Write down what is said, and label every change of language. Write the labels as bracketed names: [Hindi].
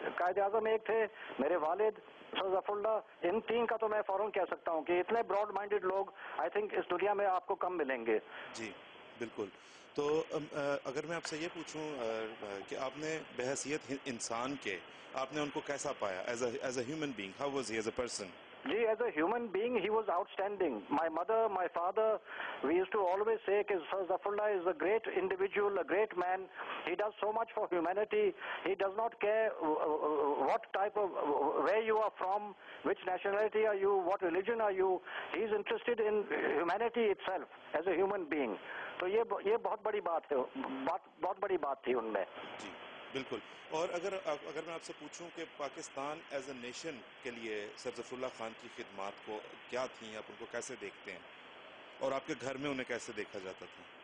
[Urdu] قائد اعظم ایک تھے, میرے والد سر ظفر اللہ, ان تین کا تو میں فوراً کہہ سکتا ہوں کہ اتنے براڈ مائنڈڈ لوگ [English] I think [Urdu] اس دنیا میں آپ کو کم ملیں گے. جی بالکل. تو اگر میں آپ سے یہ پوچھوں کہ آپ نے بحیثیت انسان کے آپ نے ان کو کیسا پایا [English] As a human being, how was he as a person? Ji, as a human being, he was outstanding. My mother, my father, we used to always say that Sir Zafrullah is a great individual, a great man. He does so much for humanity. He does not care what type of, where you are from, which nationality are you, what religion are you. He is interested in humanity itself as a human being. [Urdu] تو یہ بہت بڑی بات ہے, بہت بڑی بات تھی ان میں. جی بالکل. اور اگر میں آپ سے پوچھوں کہ پاکستان [English] as a nation [Urdu] کے لیے سر ظفر اللہ خان کی خدمات کو کیا تھیں, آپ ان کو کیسے دیکھتے ہیں, اور آپ کے گھر میں انہیں کیسے دیکھا جاتا تھا؟